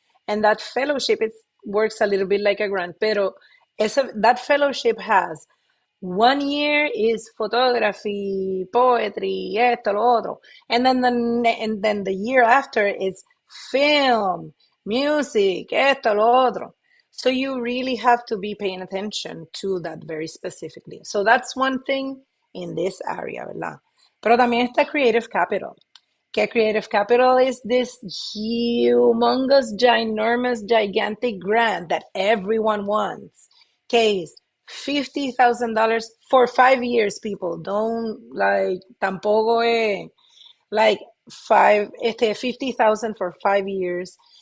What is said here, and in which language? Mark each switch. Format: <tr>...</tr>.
<en>And that fellowship, it works a little bit like a grant,</en> <es>pero</es> <en>that fellowship has 1 year is photography, poetry,</en> <es>esto, lo otro.</es> <en>And then the year after is film, music,</en> <es>esto, lo otro.</es> <en>So you really have to be paying attention to that very specifically. So that's one thing in this area,</en> <es>¿verdad? Pero también está Creative Capital. Que</es> <en>Creative Capital is this humongous, ginormous, gigantic grant that everyone wants. Case $50,000 for 5 years, people. Don't like,</en> <es>tampoco</es> <en>like 50,000 for 5 years.</en>